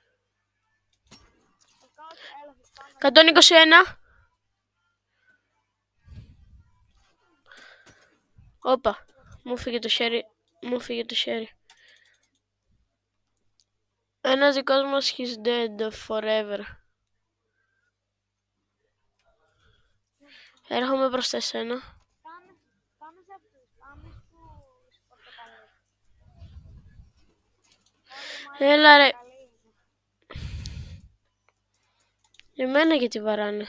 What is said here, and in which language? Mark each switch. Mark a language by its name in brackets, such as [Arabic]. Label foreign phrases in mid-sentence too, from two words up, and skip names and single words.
[Greek] 121. Όπα, μου φύγε το χέρι. Ένας δικός μας [English] he's dead forever. [Greek] Έρχομαι προς εσένα. Πάμε σε αυτούς, πάμε στους πορτοκαλί. Έλα ρε. Εμένα γιατί βαράνε.